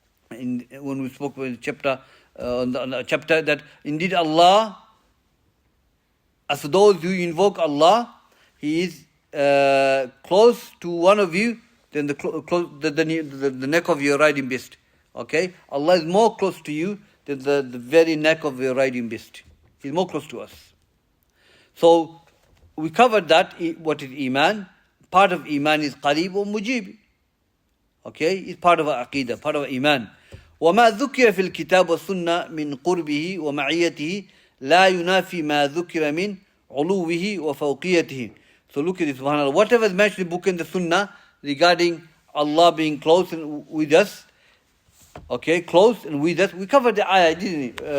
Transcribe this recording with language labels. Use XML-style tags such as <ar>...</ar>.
<en>When we spoke about the chapter, on the chapter that indeed Allah, as those who invoke Allah, He is close to one of you than the neck of your riding beast. Okay? Allah is more close to you than the very neck of your riding beast. He's more close to us. So we covered that, what is Iman. Part of Iman is Qareeb or Mujib. Okay? It's part of our Aqeedah, part of our Iman.</en> <ar>وما ذكر في الكتاب والسنة من قربه ومعيته لا ينافي ما ذكر من علوه وفوقيته.</ar> <en>So look at this, subhanAllah. Whatever is mentioned in the book and the sunnah regarding Allah being close and with us, okay, close and with us. We covered the ayah, didn't we?</en>